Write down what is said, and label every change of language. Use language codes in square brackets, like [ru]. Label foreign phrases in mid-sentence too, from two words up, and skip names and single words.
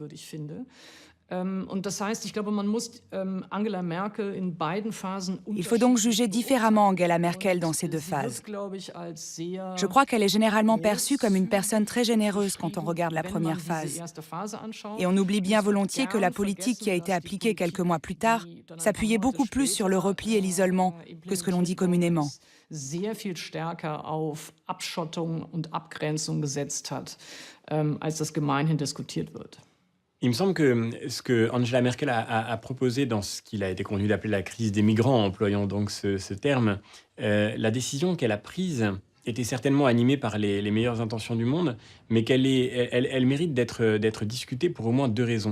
[fr] Il faut donc juger différemment Angela Merkel dans ces 2 phases. Je crois qu'elle est généralement perçue comme une personne très généreuse quand on regarde la première phase. Et on oublie bien volontiers que la politique qui a été appliquée quelques mois plus tard s'appuyait beaucoup plus sur le repli et l'isolement que ce que l'on dit communément. [de] Sehr viel stärker auf Abschottung und Abgrenzung gesetzt hat, als das gemeinhin diskutiert wird. [fr] Il me semble que ce que Angela Merkel a proposé dans ce qu'il a été convenu d'appeler la crise des migrants, en employant donc ce terme, la décision qu'elle a prise était certainement animée par les meilleures intentions du monde, mais elle mérite d'être discutée pour au moins 2 raisons.